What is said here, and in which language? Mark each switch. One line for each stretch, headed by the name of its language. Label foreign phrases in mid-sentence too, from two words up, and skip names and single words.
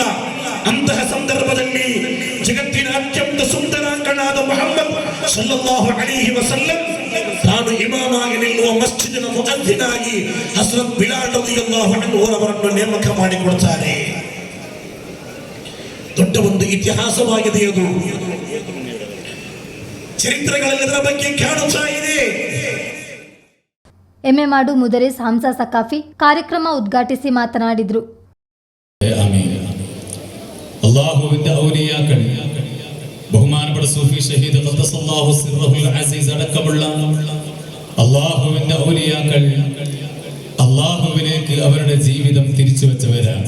Kannada: ಅಂತಹ ಸಂದರ್ಭದಲ್ಲಿ ಜಗತ್ತಿನ ಅತ್ಯಂತ ಸುಂದರಾಂಗನಾದ ಮುಹಮ್ಮದ್
Arabic: صلى الله عليه وسلم
Kannada: ತಾನು ಇಮಾಮಾಗಿ ನಿಲ್ಲುವ ಮಸ್ಜಿದಿನ ಮುಅದ್ದಿನಾಗಿ ಹಜರತ್ ಬಿಲಾಲ್
Arabic: رضي الله عنه
Kannada: ಅವರನ್ನು ನೇಮಕ ಮಾಡಿಕೊಡ್ತಾರೆ. ದೊಡ್ಡ ಒಂದು ಇತಿಹಾಸವಾಗಿದೆ ಅದು. ಚರಿತ್ರೆಗಳಲ್ಲಿ ಇದರ ಬಗ್ಗೆ ಕಾಣುತ್ತಾ ಇದೆ. ಎಮ್ಮೆಮಾಡು ಮುದರಿಸ್ ಹಂಸಾ ಸಕಾಫಿ ಕಾರ್ಯಕ್ರಮ ಉದ್ಘಾಟಿಸಿ ಮಾತನಾಡಿದರು.
Malayalam: അല്ലാഹുവിന്റെ ഔലിയാക്കൾ ബഹുമാനപ്പെട്ട സൂഫി ഷഹീദ്
Arabic: قدس الله سره العزيز
Malayalam: അടക്കമുള്ള അല്ലാഹുവിന്റെ ഔലിയാക്കൾ അല്ലാഹുവിലേക്ക് അവരുടെ ജീവിതം തിരിച്ചു വെച്ചവരാണ്.